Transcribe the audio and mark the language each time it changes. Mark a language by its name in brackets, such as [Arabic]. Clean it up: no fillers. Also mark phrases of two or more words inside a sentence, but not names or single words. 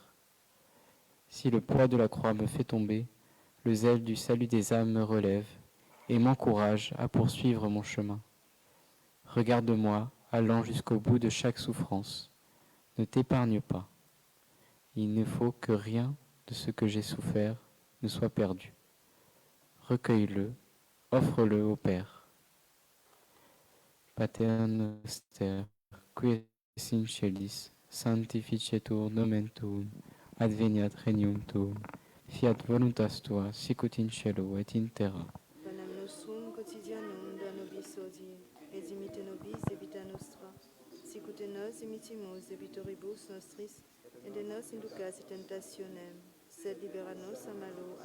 [French] Si le poids de la croix me fait tomber, le zèle du salut des âmes me relève et m'encourage à poursuivre mon chemin. Regarde-moi, allant jusqu'au bout de chaque souffrance. Ne t'épargne pas. Il ne faut que rien de ce que j'ai souffert ne soit perdu. Recueille-le, offre-le au Père. [Latin] Pater noster, qui es in celis, sanctificetur nomen tuum, adveniat regnum tuum, fiat voluntas tua, sicut in cielo et in terra. Panem nostrum quotidianum da nobis hodie, et dimitte nobis debita nostra, sic ut nos dimittimus debitoribus nostris, et de nos inducas in tentationem, sed libera nos a malo.